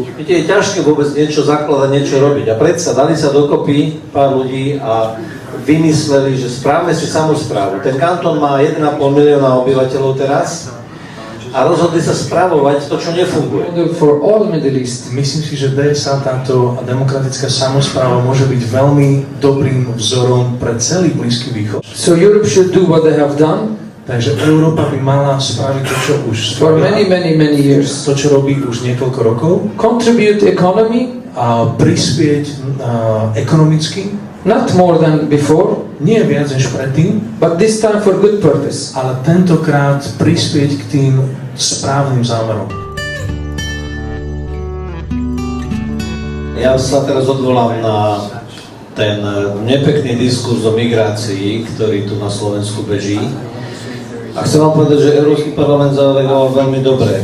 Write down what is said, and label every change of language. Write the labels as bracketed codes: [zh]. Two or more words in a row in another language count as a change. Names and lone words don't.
[sk] Viete, je ťažké vôbec niečo zakladať, niečo robiť. A predsa dali sa dokopy pár ľudí a vymysleli, že správme si samosprávu. Ten kantón má 1,5 milióna obyvateľov teraz a rozhodli sa správovať to, čo nefunguje. [en] For all Middle East. [sk] Myslím si, že DSA, táto demokratická samospráva, môže byť veľmi dobrým vzorom pre celý Blízky východ. [en] So Europe should do what they have done. [sk] Takže Európa by mala spraviť to, čo už [en] For many years. [sk] To, čo robí už niekoľko rokov. [en] Contribute economy. [sk] A prispieť ekonomicky. [en] Not more than before. [sk] Nie viac než predtým. [en] But this time for good purpose. [sk] Ale tentokrát prispieť k tým správnym zámerom. Ja sa teraz odvolám na ten nepekný diskurs o migrácii, ktorý tu na Slovensku beží. A chcem vám povedať, že Európsky parlament zareagoval veľmi dobre.